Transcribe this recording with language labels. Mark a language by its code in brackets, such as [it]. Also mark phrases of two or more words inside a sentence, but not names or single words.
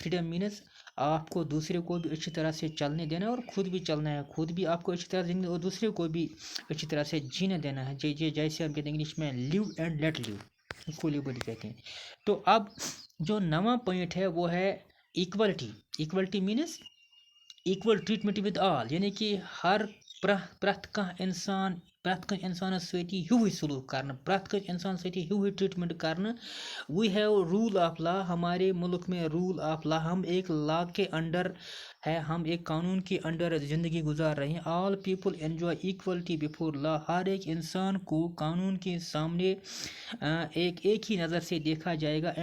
[en] freedom means [ur] آپ کو دوسرے کو بھی اچھی طرح سے چلنے دینا ہے، اور خود بھی چلنا ہے، خود بھی آپ کو اچھی طرح سے، اور دوسرے کو بھی اچھی طرح سے جینے دینا ہے، جیسے ہم کہتے ہیں انگلش میں [en] live and let live, [ur] اس کو لبرٹی کہتے ہیں۔ تو اب جو 9واں پوائنٹ ہے وہ ہے ایکولٹی، [en] equality means equal treatment with all, [ur] یعنی کہ [ks] ہر پرٛٮ۪تھ کانٛہہ اِنسانَس سۭتی ہیوٗوٕے [ur] سلوک کرنا، [ks] پرٛٮ۪تھ کٲنٛسہِ اِنسان سۭتی ہیوٗوٕے [ur] ٹریٹمنٹ کرنا۔ [en] we have rule of law, [ur] ہمارے ملک میں [en] rule of law, [ur] ہم ایک لا کے انڈر ہے، ہم ایک قانون کے انڈر زندگی گزار رہے ہیں۔ [en] all people enjoy equality before law, [ur] ہر ایک انسان کو قانون کے سامنے ایک ہی نظر سے دیکھا جائے گا۔